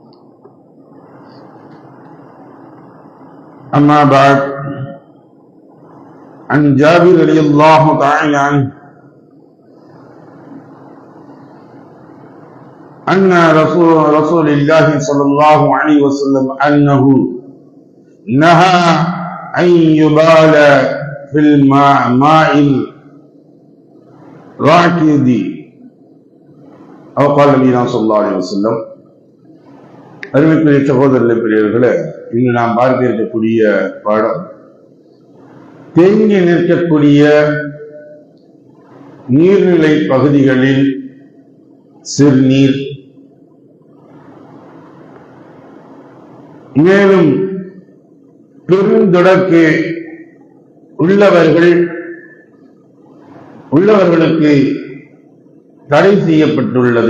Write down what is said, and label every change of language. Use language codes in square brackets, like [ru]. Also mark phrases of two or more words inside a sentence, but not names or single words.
[ar] أما بعد، عن جابر رضي الله تعالى عنه أن رسول الله صلى الله عليه وسلم أنه نهى أن يبال في الماء الراكد أو قال نبينا صلى الله عليه وسلم. [ta] அருமைக்குரிய சகோதரர்களே, பெரியவர்களே, இன்று நாம் பார்க்க இருக்கக்கூடிய பாடம் தேங்கி நிற்கக்கூடிய நீர்நிலை பகுதிகளில் சிறுநீர், மேலும் பெருந்தொடர்க்கு உள்ளவர்களுக்கு தடை செய்யப்பட்டுள்ளது.